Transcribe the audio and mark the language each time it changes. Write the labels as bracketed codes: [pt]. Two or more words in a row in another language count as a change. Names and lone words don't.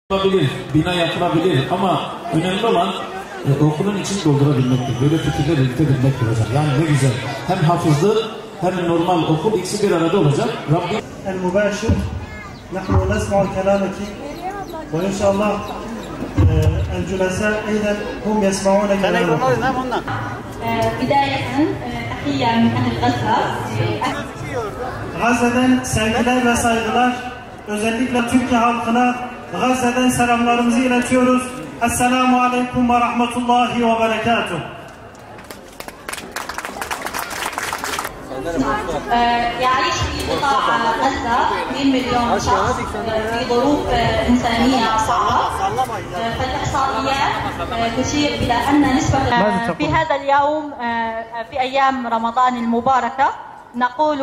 [tr] Yapılabilir, bina yapılabilir ama önemli olan okulun içini doldurabilmektir. Böyle fikirler üretebilmektir hocam. Yani ne güzel. Hem hafızlı hem normal okul ikisi bir arada olacak. Rabbim [ar] المباشر نحن نسمع كلامك وإن شاء الله الجلساء أيضا هم يسمعون كلامك. بداية تحية من أهل غزة. [tr] Gazze'den sevgiler ve saygılar, özellikle Türkiye halkına Gazze'den selamlarımızı iletiyoruz. [ar] السلام عليكم ورحمة الله وبركاته. يعيش في قطاع غزة 2 مليون شخص في ظروف إنسانية صعبة. فالإحصائيات تشير إلى أن نسبة في هذا اليوم في أيام رمضان المباركة نقول